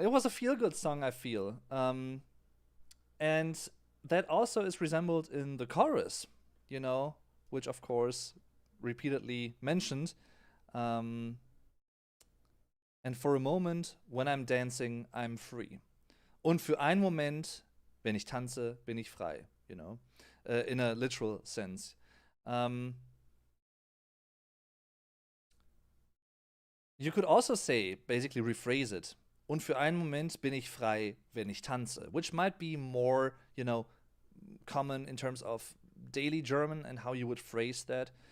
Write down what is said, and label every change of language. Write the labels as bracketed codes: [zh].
[en] It was a feel good song, I feel. And that also is resembled in the chorus, which of course repeatedly mentioned. Um, and for a moment, when I'm dancing, I'm free. [de] Und für einen Moment, wenn ich tanze, bin ich frei, [en] in a literal sense. Um, you could also say, basically rephrase it. [de] Und für einen Moment bin ich frei, wenn ich tanze, [en] which might be more, common in terms of daily German and how you would phrase that.